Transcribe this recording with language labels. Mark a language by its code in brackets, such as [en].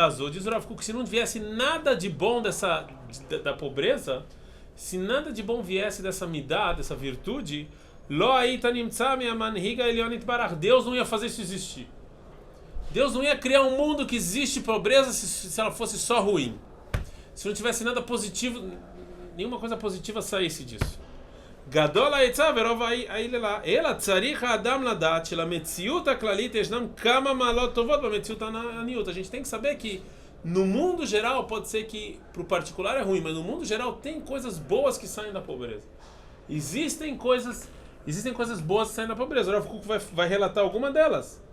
[pt] Diz o Rav Kuk, se não viesse nada de bom da pobreza, se nada de bom viesse dessa midá, dessa virtude, Deus não ia fazer isso existir. Deus não ia criar um mundo que existe pobreza se ela fosse só ruim. Se não tivesse nada positivo, nenhuma coisa positiva saísse disso. [he] גדול העצה ורוב העילה, אלא צריך האדם לדעת שלמציאות הכללית ישנם כמה מעלות טובות במציאות העניות. [pt] A gente tem que saber que no mundo geral pode ser que pro particular é ruim, mas no mundo geral tem coisas boas que saem da pobreza. Existem coisas boas que saem da pobreza. O Rav Kuk vai relatar alguma delas.